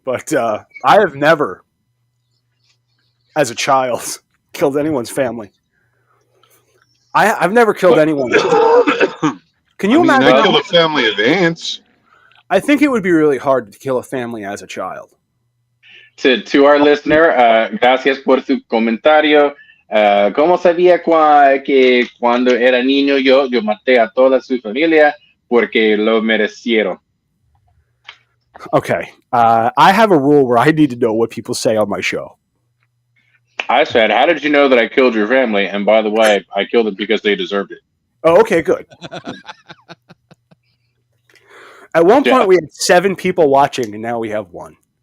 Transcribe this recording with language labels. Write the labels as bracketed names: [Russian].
[English] But I have never, as a child, killed anyone's family. I've never killed anyone. Can you imagine? I killed a family of ants. I think it would be really hard to kill a family as a child. To our listener, [Spanish] gracias por su comentario. ¿Cómo sabía que cuando era niño yo maté a toda su familia porque lo merecieron? [English] Okay. I have a rule where I need to know what people say on my show. I said, how did you know that I killed your family? And by the way, I killed them because they deserved it. Oh, okay, good. At one point, we had 7 people watching, and now we have 1.